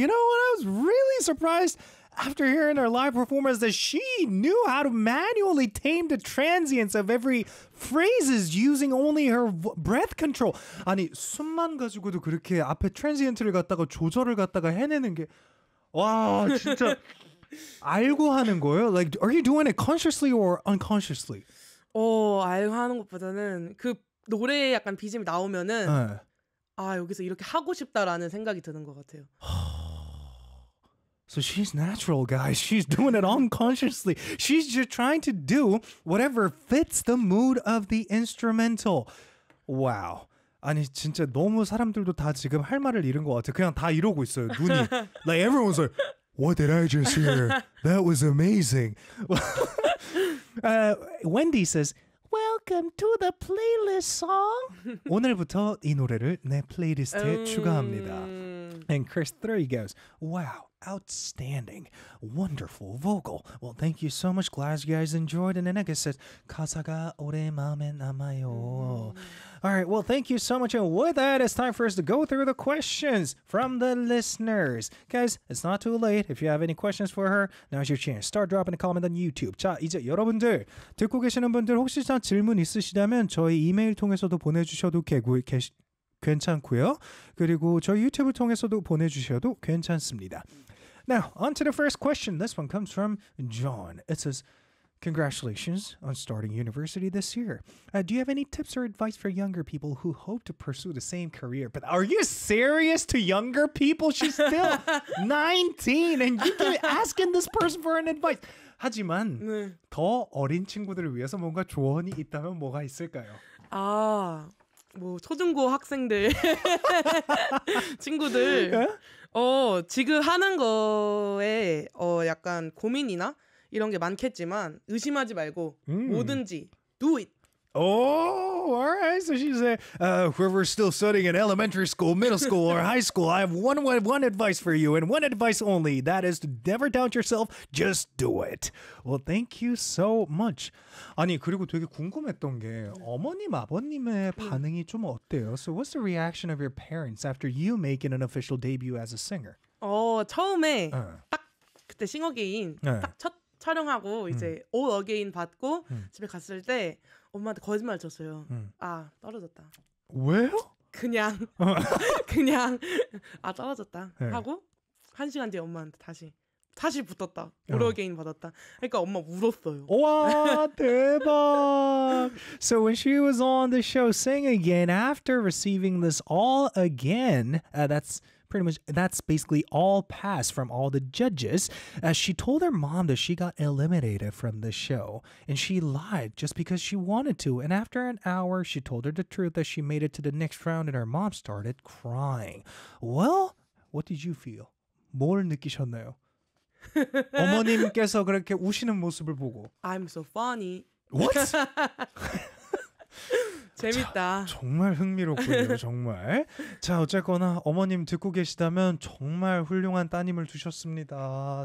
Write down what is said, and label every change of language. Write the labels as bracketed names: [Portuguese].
[English] You know what? I was really surprised after hearing her live performance that she knew how to manually tame the transients of every phrases using only her breath control. [Korean] 아니, 숨만 가지고도 그렇게 앞에 트랜지언트를 갖다가 조절을 갖다가 해내는 게 와, 진짜 알고 하는 거예요? [English] Like, are you doing it consciously or unconsciously? [Korean] 알고 하는 것보다는 그 노래에 약간 BGM이 나오면은 네. 아 여기서 이렇게 하고 싶다라는 생각이 드는 것 같아요. [English] So she's natural, guys. She's doing it unconsciously. She's just trying to do whatever fits the mood of the instrumental. Wow. [Korean] 아니 진짜 너무 사람들도 다 지금 할 말을 잃은 것 같아. 그냥 다 이러고 있어요. 눈이. [English] Like everyone's like, what did I just hear? That was amazing. Wendy says, Welcome to the playlist song. [Korean] 오늘부터 이 노래를 내 플레이리스트에 추가합니다. [English] And Chris 3 goes, Wow, outstanding, wonderful vocal. Well, thank you so much. Glad you guys enjoyed. And Anega says, [Korean] 가사가 오래 마음에 남아요. [English] All right, well, thank you so much. And with that, it's time for us to go through the questions from the listeners. Guys, it's not too late. If you have any questions for her, now's your chance. Start dropping a comment on YouTube. [Korean] 자, 이제 여러분들, 듣고 계시는 분들 혹시 질문 있으시다면 저희 이메일 통해서도 보내주셔도 괜찮고요. 그리고 저희 유튜브 통해서도 보내주셔도 괜찮습니다. [English] Now, on to the first question. This one comes from John. It says, Congratulations on starting university this year. Do you have any tips or advice for younger people who hope to pursue the same career? But are you serious to younger people? She's still 19 and you keep asking this person for an advice. [Korean] 하지만 네. 더 어린 친구들을 위해서 뭔가 조언이 있다면 뭐가 있을까요? 아, 뭐 초중고 학생들 친구들 지금 하는 거에 약간 고민이나 이런 게 많겠지만 의심하지 말고 뭐든지 [English] do it. Oh, all right. So she said, whoever's still studying in elementary school, middle school, or high school, I have one advice for you and one advice only. That is to never doubt yourself. Just do it. Well, thank you so much. [Korean] 아니, 그리고 되게 궁금했던 게 어머님, 아버님의 반응이 좀 어때요? [English] So what's the reaction of your parents after you making an official debut as a singer? [Korean] 처음에 딱 그때 싱어게인 딱 첫 촬영하고 이제 All Again 받고 집에 갔을 때 엄마한테 거짓말 쳤어요. 아 떨어졌다. 왜요? 그냥 그냥 아 떨어졌다 네. 하고 한 시간 뒤에 엄마한테 다시 붙었다. All Again 받았다. 그러니까 엄마 울었어요. 와 대박. [English] So when she was on the show Sing Again after receiving this All Again, that's pretty much that's basically all pass from all the judges as she told her mom that she got eliminated from the show and she lied just because she wanted to and after an hour she told her the truth that she made it to the next round and her mom started crying. Well, what did you feel? [Korean] 뭘 느끼셨나요? 어머님께서 그렇게 우시는 모습을 보고 [English] I'm so funny. What? [Korean] 재밌다. 자, 정말 흥미롭군요. 정말. 자 어쨌거나 어머님 듣고 계시다면 정말 훌륭한 따님을 두셨습니다.